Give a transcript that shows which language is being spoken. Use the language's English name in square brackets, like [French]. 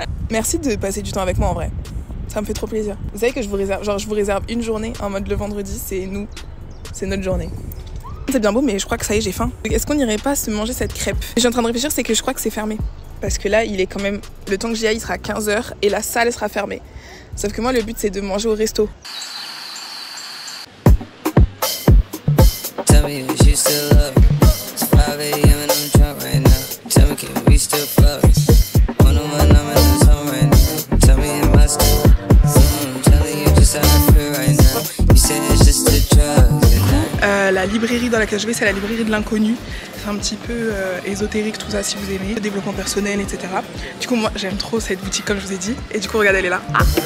[French] Merci de passer du temps avec moi en vrai. Ça me fait trop plaisir. Vous savez que je vous réserve une journée en mode le vendredi, c'est nous. C'est notre journée. C'est bien beau, mais je crois que ça y est, j'ai faim. Est-ce qu'on n'irait pas se manger cette crêpe? Je suis en train de réfléchir, c'est que je crois que c'est fermé. Parce que là, il est quand même... Le temps que j'y aille, il sera 15h et la salle sera fermée. Sauf que moi, le but, c'est de manger au resto. [English] Tell me if you still love me. It's 5 a.m. and I'm drunk right now. Tell me, can we still fuck? One on one, I'm in the zone right now. Tell me, am I still? I'm telling you just how I feel right now. You say it's just a drug. [French] La librairie dans laquelle je vais, c'est la librairie de l'inconnu. C'est un petit peu ésotérique, tout ça, si vous aimez. Le développement personnel, etc. Du coup, moi, j'aime trop cette boutique, comme je vous ai dit. Et du coup, regardez, elle est là. Ah.